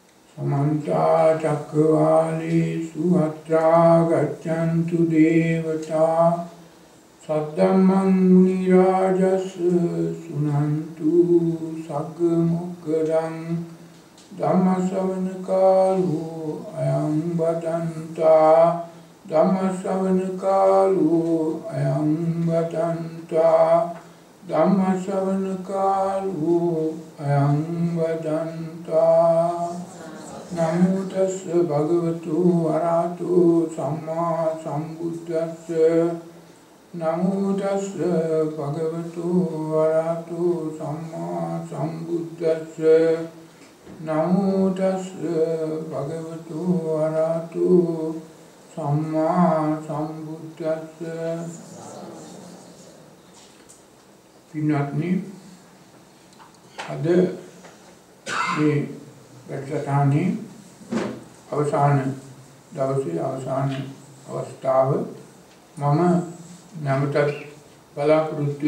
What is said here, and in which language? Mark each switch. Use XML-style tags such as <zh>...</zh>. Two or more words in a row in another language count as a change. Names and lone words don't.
<pi>समन्ता चक्रवालेषु अत्रा गच्छन्तु देवता सद्धम्मं मुनिराजस्य शृण्वन्तु सग्मुखदं धम्मश्रवणकालो अयं वदन्ता धम्मश्रवणकालो अयं वदन्ता धम्मश्रवणकालो अयं वदन्ता नमो तस्स भगवतो अरहतो सम्मा सम्बुद्धस्स नमो तस्स भगवतो अरहतो सम्मा सम्बुद्धस्स नमो तस्स भगवतो अरहतो सम्मा सम्बुद्धस्स</pi> <si>පින්වත්නි අද මේ වැඩසටහනේ අවසාන දවසේ අවසාන අවස්ථාව මම නැවතත් බලාපොරොත්තු</si>